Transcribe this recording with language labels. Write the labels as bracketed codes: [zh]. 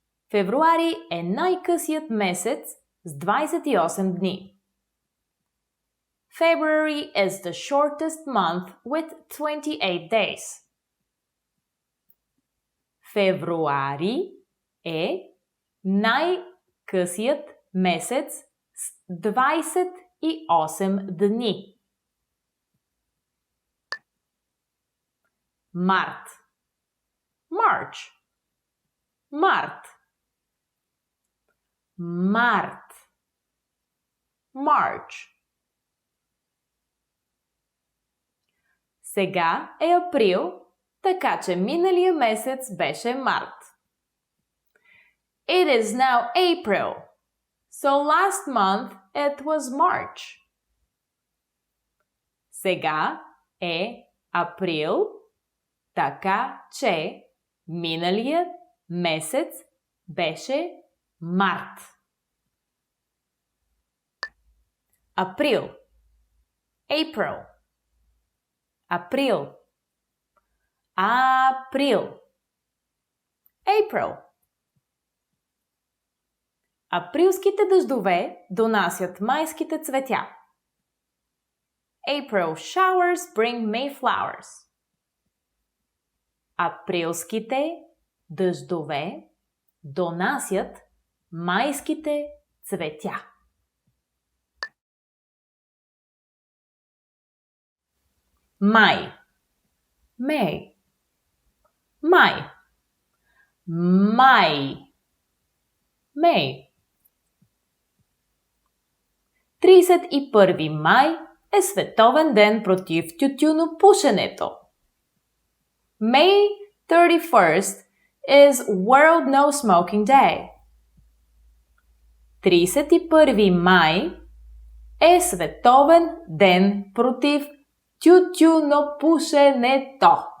[bg] Февруари е най-късият месец с 28 дни. [en] February is the shortest month with 28 days. [bg] Февруари е най-късият месец с 28 дни. Март. [en] March. [bg] Март. Март. [en] March. [bg] Сега е април, така че миналия месец беше март. [en] It is now April, so last month it was March. [bg] Сега е април, така че миналият месец беше март. Април. [en] April. [bg] Април. Април. [en] April. [bg] Априлските дъждове донасят майските цветя. [en] April showers bring May flowers. [bg] Априлските дъждове донасят майските цветя. Май. [en] May. [bg] Май. Май. [en] May. [bg] 31 май е световен ден против тютюнопушенето. [en] May 31st is World No Smoking Day. [bg] 31 май е световен ден против тютюнопушенето.